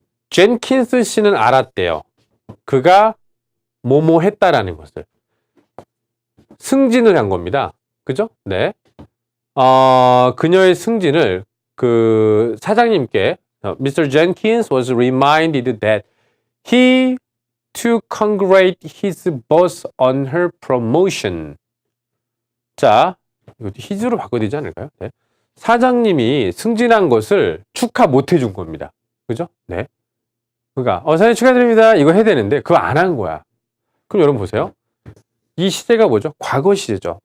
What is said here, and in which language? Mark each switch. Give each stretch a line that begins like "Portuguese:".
Korean: 젠킨스 씨는 알았대요. 그가 뭐뭐 했다라는 것을. 승진을 한 겁니다. 그죠? 네. 그녀의 승진을 그 사장님께 Mr.
English: Jenkins was reminded that he to congratulate his boss on her promotion.
Korean: 자, 이것도 his로 바꿔야 되지 않을까요? 네. 사장님이 승진한 것을 축하 못 해준 겁니다. 그죠? 네. 그러니까 사장님 축하드립니다. 이거 해야 되는데 그거 안 한 거야. 그럼 여러분 보세요. 이 시제가 뭐죠? 과거 시제죠.